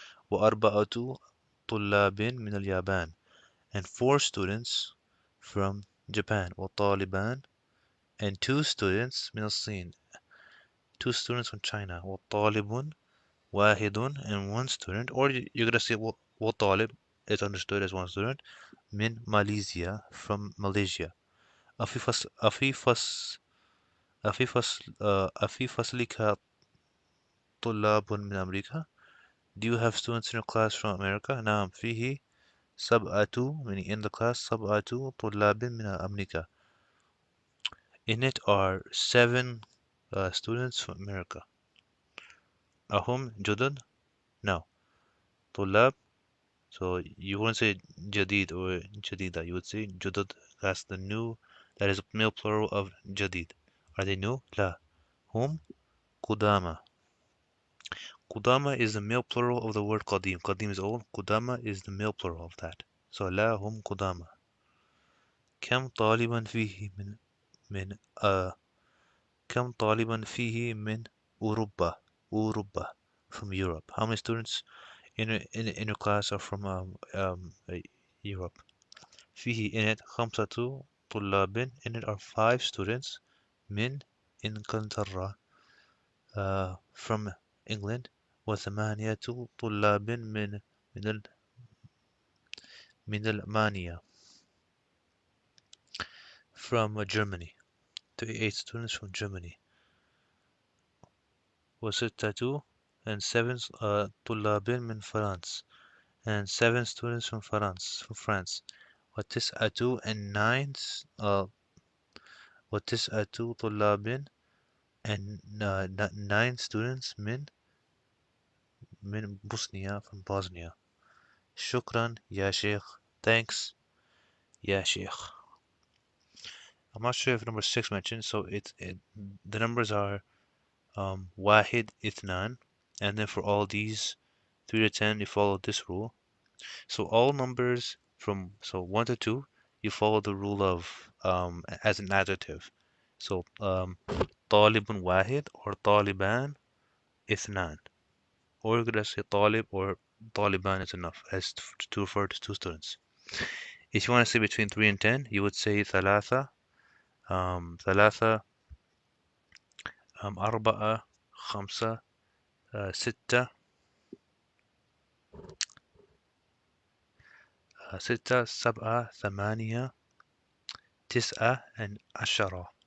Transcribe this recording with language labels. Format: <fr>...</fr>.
<ar>وأربعة طلاب من اليابان,</ar> <en>and four students from Japan. وطالبان, and two students</en> <ar>من الصين,</ar> <en>two students from China.</en> <ar>وطالب واحد,</ar> <en>and one student, or you're gonna say وطالب is understood as one student من Malaysia, from Malaysia.</en> <ar>أفي فصل أفي فصلك طلاب من أمريكا?</ar> <en>Do you have students in your class from America?</en> <ar>نعم فيه سبعة,</ar> <en>meaning in the class,</en> <ar>سبعة طلاب من أمريكا.</ar> <en>In it are 7 students from America.</en> <ar>أهم جدد? No.</ar> <en>طلاب, so you wouldn't say جديد or جديدة, you would say جدد. That's the new, that is a male plural of جديد. Are they new?</en> <ar>لا. هم قدامى.</ar> <en>Qudama is the male plural of the word qadim. Qadim is old. Qudama is the male plural of that.</en> <ar>So لا هم قدامى. كم طالبا فيه من كم طالبا فيه من أوروبا,</ar> <en>from Europe. How many students in your class are from Europe? فيه, in it,</en> <ar>خمسة طلاب,</ar> <en>in it are 5 students</en> <ar>من إنجلترا,</ar> <en>from England.</en> <ar>وثمانية طلاب من من ألمانيا,</ar> <en>from Germany. 38 students from Germany. وستة, and 7</en> <ar>طلاب من فرنسا,</ar> <en>and 7 students from France. وتسعة, and 9</en> <ar>وتسعة طلاب,</ar> <en>and 9 students</en> <ar>من بوسنيا,</ar> <en>from Bosnia.</en> <ar>شكرا يا شيخ.</ar> <en>Thanks يا شيخ. I'm not sure if number 6 mentioned, so the numbers are wahid, ithnan, and then for all these 3 to 10, you follow this rule. So all numbers from 1 to 2, you follow the rule of as an adjective. So talibun wahid or taliban ithnan, or you could just say talib or taliban is enough as to refer to 2 students. If you want to say between 3 and 10, you would say thalatha,</en> <ar>ثلاثة أربعة خمسة ستة ستة سبعة ثمانية تسعة and عشرة.</ar>